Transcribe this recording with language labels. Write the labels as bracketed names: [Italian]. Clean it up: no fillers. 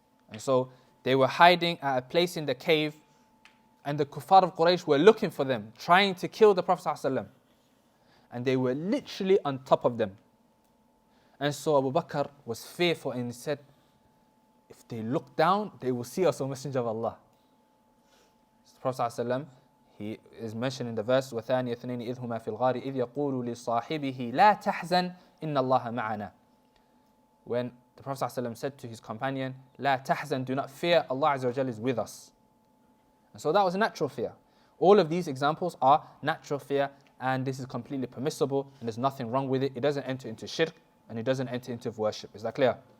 [English] And so they were hiding at a place in the cave, and the kuffar of Quraysh were looking for them, trying to kill the Prophet ﷺ. And they were literally on top of them. And so Abu Bakr was fearful and he said, if they look down, they will see us, O Messenger of Allah. So the Prophet ﷺ, he is mentioned in the verse, [Arabic] وَثَانِيَ اثْنَيْنِ إِذْ هُمَا فِي الْغَارِ إِذْ يَقُولُ لِصَاحِبِهِ لَا تَحْزَنْ إِنَّ اللَّهَ مَعَنَا. [English] When the Prophet ﷺ said to his companion, [Arabic] لَا تَحْزَنْ, [English] do not fear, Allah Azza wa Jalla is with us. And so that was a natural fear. All of these examples are natural fear, and this is completely permissible, and there's nothing wrong with it. It doesn't enter into shirk, and it doesn't enter into worship. Is that clear?